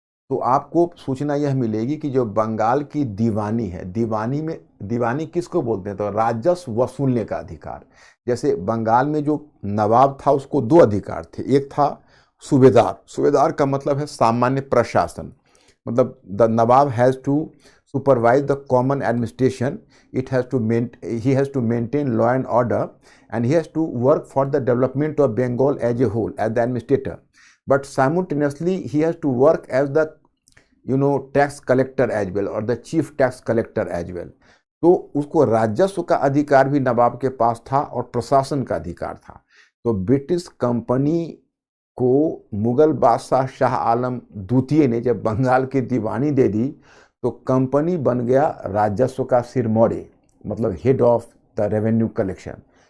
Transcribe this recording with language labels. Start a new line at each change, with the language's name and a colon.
Hindi: तो आपको सूचना यह मिलेगी कि जो बंगाल की दीवानी है, दीवानी में दीवानी किसको बोलते हैं? तो राजस्व वसूलने का अधिकार। जैसे बंगाल में जो नवाब था उसको दो अधिकार थे, एक था सूबेदार। सूबेदार का मतलब है सामान्य प्रशासन, मतलब
English: The nawab has to supervise the common administration. He has to maintain law and order, and he has to work for the development of Bengal as a whole as the administrator. But simultaneously he has to work as the tax collector as well और the chief tax collector as well.
Hindi: तो उसको राजस्व का अधिकार भी नवाब के पास था और प्रशासन का अधिकार था। तो ब्रिटिश कंपनी को मुगल बादशाह शाह आलम द्वितीय ने जब बंगाल की दीवानी दे दी तो कंपनी बन गया राजस्व का सिरमौरे, मतलब
English: Head of the revenue collection.